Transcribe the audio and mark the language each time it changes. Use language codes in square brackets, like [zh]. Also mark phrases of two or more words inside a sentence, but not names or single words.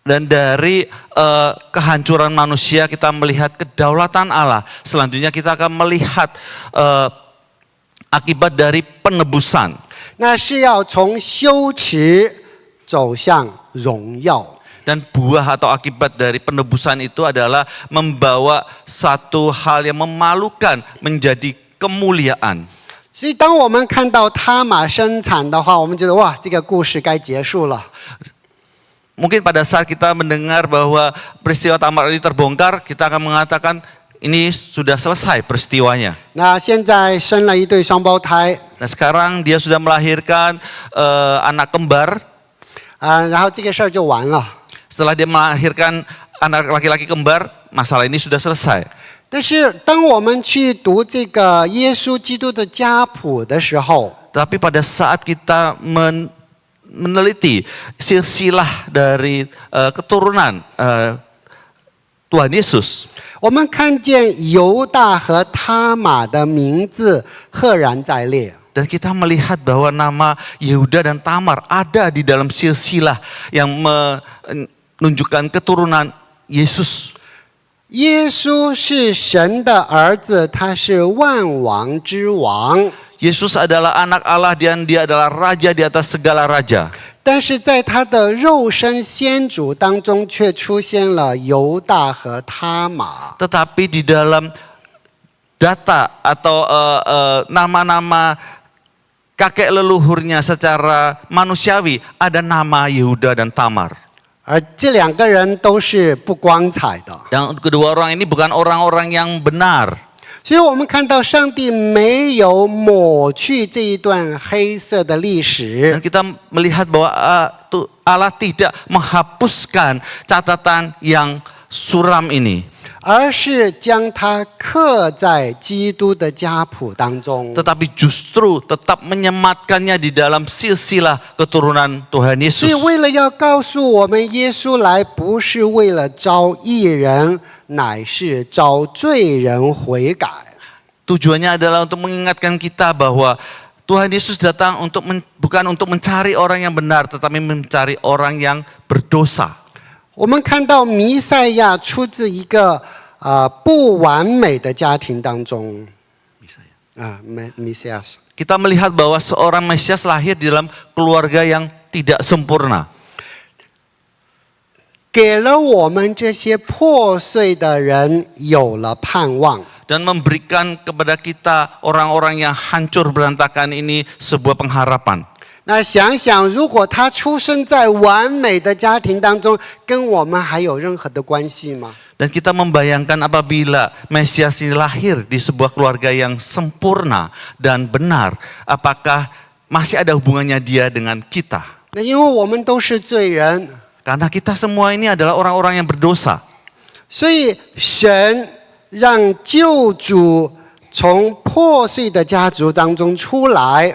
[id] Dan dari kehancuran manusia kita melihat kedaulatan Allah. Selanjutnya kita akan melihat akibat dari penebusan. [zh] 那是要从羞耻走向荣耀。 [id] Dan buah atau akibat dari penebusan itu adalah membawa satu hal yang memalukan menjadi kemuliaan. [zh] 所以当我们看到他玛生产的话，我们觉得哇，这个故事该结束了。 [id] Mungkin pada saat kita mendengar bahwa peristiwa Tamar ini terbongkar, kita akan mengatakan ini sudah selesai peristiwanya. [zh] 那现在生了一对双胞胎， [id] Nah sekarang dia sudah melahirkan anak kembar. [zh] 然后这个事儿就完了。 [id] Setelah dia melahirkan anak laki-laki kembar, masalah ini sudah selesai. [zh] 但是当我们去读这个耶稣基督的家谱的时候， [id] Tapi pada saat kita meneliti silsilah dari keturunan Tuhan Yesus, [zh] 我们看见犹大和他玛的名字赫然在列。 [id] dan kita melihat bahwa nama Yehuda dan Tamar ada di dalam silsilah yang menunjukkan keturunan Yesus. [zh] 耶稣是神的儿子，他是万王之王。 [id] Yesus adalah anak Allah dan dia adalah raja di atas segala raja. [zh] 但是在他的肉身先祖当中，却出现了犹大和他玛。 [id] Tetapi di dalam data atau nama-nama kakek leluhurnya secara manusiawi ada nama Yehuda dan Tamar. [zh] 而这两个人都是不光彩的， [id] Dan kedua orang ini bukan orang-orang yang benar. [zh] 所以我们看到上帝没有抹去这一段黑色的历 [id] Dan [zh] 史， [id] kita melihat bahwa Allah tidak menghapuskan catatan yang suram ini. [zh] 而是将它刻在基督的家谱当中。 [id] Tetapi justru tetap menyematkannya di dalam silsilah keturunan Tuhan [zh] 所以 [id] Yesus. [zh] 为了要告诉我们，耶稣来不是为了招义人，乃是招罪人悔改。 [id] Tujuannya adalah untuk mengingatkan kita bahwa Tuhan Yesus datang bukan untuk mencari orang yang benar, tetapi mencari orang yang berdosa. [zh] 我们看到弥赛亚出自一个不完美的家庭当中。弥赛亚。 [id] Kita melihat bahwa seorang Mesias lahir di dalam keluarga yang tidak sempurna. [zh] 给了我们这些破碎的人有了盼望。 [id] Dan memberikan kepada kita orang-orang yang hancur berantakan ini sebuah pengharapan. [zh] 那想想，如果他出生在完美的家庭当中，跟我们还有任何的关系吗？ [id] Dan kita membayangkan apabila Mesias ini lahir di sebuah keluarga yang sempurna dan benar, apakah masih ada hubungannya dia dengan kita? [zh] 那因为我们都是罪人， [id] Karena kita semua ini adalah orang-orang yang berdosa. [zh] 所以神让救主从破碎的家族当中出来。